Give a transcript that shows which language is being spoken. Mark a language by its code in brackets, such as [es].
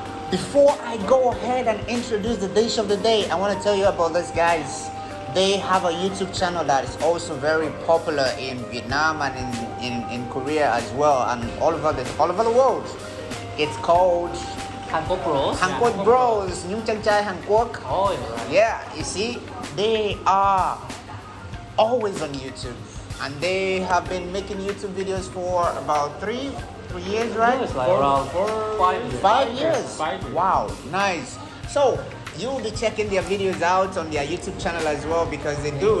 [en] Before I go ahead and introduce the dish of the day, I want to tell you about this, guys. They have a YouTube channel that is also very popular in Vietnam and in Korea as well, and all over the world. It's called [vi] Hàn Quốc Bros. Hàn Quốc Bros, những chàng trai Hàn Quốc. [en] Oh, you're right. Yeah, you see, they are always on YouTube, and they have been making YouTube videos for about 3 years, right? It's like around 5 years. 5 years. 5 years. Wow, nice. So you will be checking their videos out on their YouTube channel as well because they do.